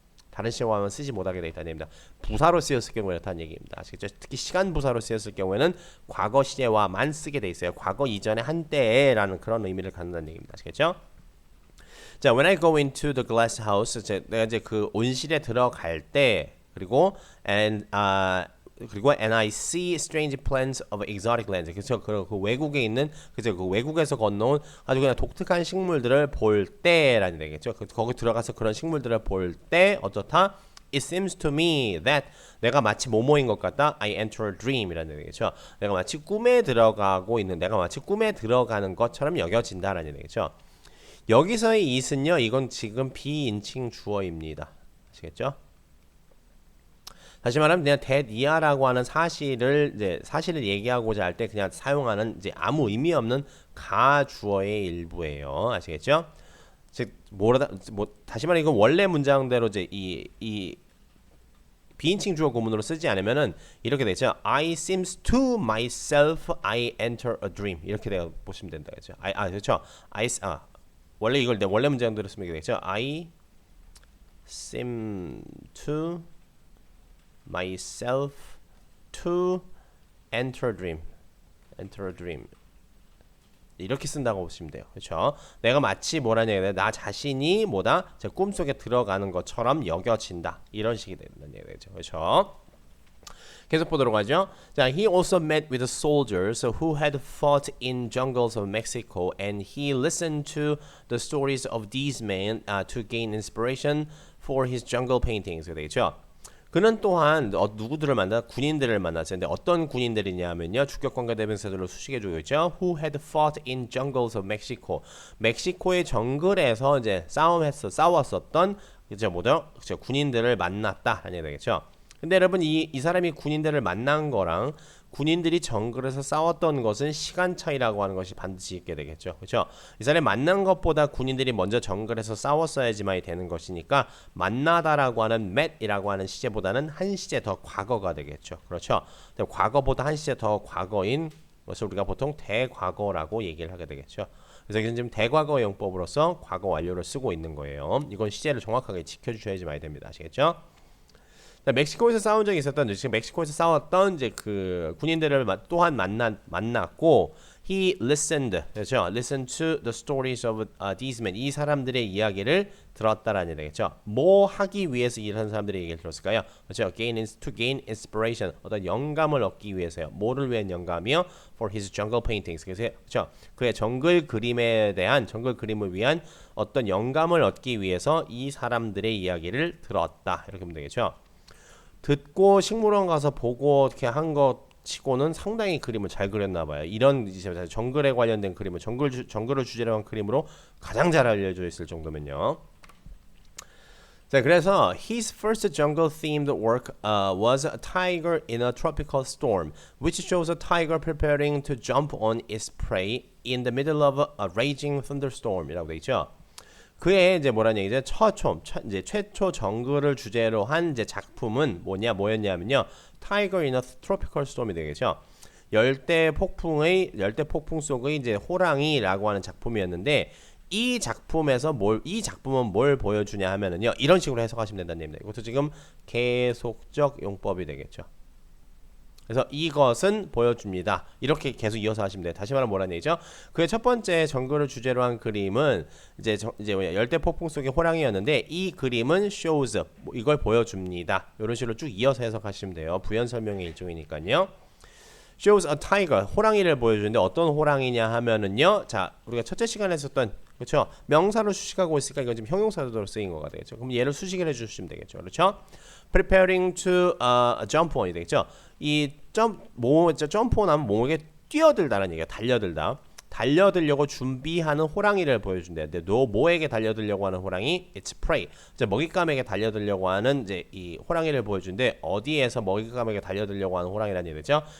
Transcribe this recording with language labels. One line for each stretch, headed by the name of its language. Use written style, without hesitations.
Korean: 다른 시제와만 쓰지 못하게 돼 있다는 얘기입니다. 부사로 쓰였을 경우에 그렇다는 얘기입니다. 아시겠죠? 특히 시간 부사로 쓰였을 경우에는 과거 시제와만 쓰게 돼 있어요. 과거 이전에 한때라는 그런 의미를 갖는다는 얘기입니다. 아시겠죠? 자,
English: when I go into the glass house,
Korean: 내가 이제 그 온실에 들어갈 때, 그리고
English: and
Korean: 그리고
English: and I see strange plants of exotic lands.
Korean: 그렇죠. 그 외국에 있는 그죠. 그 외국에서 건너온 아주 그냥 독특한 식물들을 볼 때라는 얘기겠죠. 거기 들어가서 그런 식물들을 볼 때 어떻다?
English: It seems to me that
Korean: 내가 마치 뭐뭐인 것 같다.
English: I enter a dream이라는
Korean: 얘기죠. 내가 마치 꿈에 들어가고 있는, 내가 마치 꿈에 들어가는 것처럼 여겨진다라는 얘기죠. 여기서의 it은요, 이건 지금 비인칭 주어입니다. 아시겠죠? 다시 말하면 그냥 that 이하라고 하는 사실을 얘기하고자 할 때 그냥 사용하는 이제 아무 의미 없는 가주어의 일부예요. 아시겠죠? 즉 다시 말해 이건 원래 문장대로 이제 이 비인칭 주어 구문으로 쓰지 않으면은 이렇게 되죠.
English: I seems to myself I enter a dream
Korean: 이렇게 되어 보시면 된다 그죠. 그렇죠. 원래 이걸 원래 문장대로 쓰면 되겠죠.
English: I seem to myself to enter a dream. enter a dream.
Korean: 이렇게 쓴다고 보시면 돼요. 그렇죠? 내가 마치 뭐라냐 얘기해. 나 자신이 뭐다? 제 꿈속에 들어가는 것처럼 여겨진다. 이런 식이 된다는 얘기죠. 그렇죠? 계속 보도록 하죠.
English: 자, he also met with soldiers who had fought in jungles of Mexico, and he listened to the stories of these men to gain inspiration for his jungle paintings.
Korean: 되죠. 그는 또한 누구들을 만나 군인들을 만났는데 어떤 군인들이냐면요. 주격관계 대명사들로 수식해주고 있죠.
English: Who had fought in jungles of Mexico.
Korean: 멕시코의 정글에서 이제 싸웠었던 이제 뭐죠? 그렇죠. 군인들을 만났다라는 얘기 되겠죠. 근데 여러분 이 사람이 군인들을 만난 거랑 군인들이 정글에서 싸웠던 것은 시간 차이라고 하는 것이 반드시 있게 되겠죠. 그렇죠? 이 사람이 만난 것보다 군인들이 먼저 정글에서 싸웠어야지만이 되는 것이니까 만나다라고 하는 met이라고 하는 시제보다는 한 시제 더 과거가 되겠죠. 그렇죠? 근데 과거보다 한 시제 더 과거인 것을 우리가 보통 대과거라고 얘기를 하게 되겠죠. 그래서 이건 지금 대과거 용법으로서 과거 완료를 쓰고 있는 거예요. 이건 시제를 정확하게 지켜주셔야지만이 됩니다. 아시겠죠? 멕시코에서 싸운 적이 있었던 지금 멕시코에서 싸웠던 이제 그 군인들을 또한 만났고
English: he listened
Korean: 그렇죠?
English: Listened to the stories of these men
Korean: 이 사람들의 이야기를 들었다라는 얘기죠. 뭐 하기 위해서 이런 사람들의 얘기를 들었을까요? 그렇죠?
English: To gain inspiration
Korean: 어떤 영감을 얻기 위해서요. 뭐를 위한 영감이요?
English: For his jungle paintings
Korean: 그렇죠? 그의 정글 그림에 대한 정글 그림을 위한 어떤 영감을 얻기 위해서 이 사람들의 이야기를 들었다 이렇게 보면 되겠죠. 듣고 식물원 가서 보고 어떻게 한 것 치고는 상당히 그림을 잘 그렸나 봐요. 이런 정글에 관련된 그림을 정글을 주제로 한 그림으로 가장 잘 알려져 있을 정도면요.
English: 자, 그래서 his first jungle themed work was a tiger in a tropical storm, which shows a tiger preparing to jump on its prey in the middle of a raging thunderstorm이라고
Korean: 돼 있죠. 그의 이제 뭐라냐 이제 최초 정글을 주제로 한 이제 작품은 뭐였냐면요.
English: Tiger in a Tropical Storm이
Korean: 되겠죠. 열대 폭풍 속의 이제 호랑이라고 하는 작품이었는데 이 작품은 뭘 보여주냐 하면은요. 이런 식으로 해석하시면 된다는 얘기입니다. 이것도 지금 계속적 용법이 되겠죠. 그래서 이것은 보여줍니다. 이렇게 계속 이어서 하시면 돼요. 다시 말하면 뭐라는 얘기죠? 그의 첫 번째 정글을 주제로 한 그림은 이제 열대 폭풍 속의 호랑이였는데 이 그림은
English: shows
Korean: 이걸 보여줍니다. 이런 식으로 쭉 이어서 해석하시면 돼요. 부연 설명의 일종이니까요.
English: shows a tiger
Korean: 호랑이를 보여주는데 어떤 호랑이냐 하면은요. 자, 우리가 첫째 시간에 했었던 그렇죠? 명사로 수식하고 있으니까 이건 지금 형용사로 쓰인 거가 되겠죠. 그럼 얘를 수식을 해주시면 되겠죠. 그렇죠?
English: Preparing to jump on이
Korean: 되겠죠. 이 점프온 하면 뭐에게 뛰어들다라는 얘기야. 달려들려고 준비하는 호랑이를 보여준대. 근데 너 뭐에게 달려들려고 하는 호랑이?
English: It's prey.
Korean: 이제 먹잇감에게 달려들려고 하는 이제 이 호랑이를 보여준대. 어디에서 먹잇감에게 달려들려고 하는 호랑이라는 얘기죠.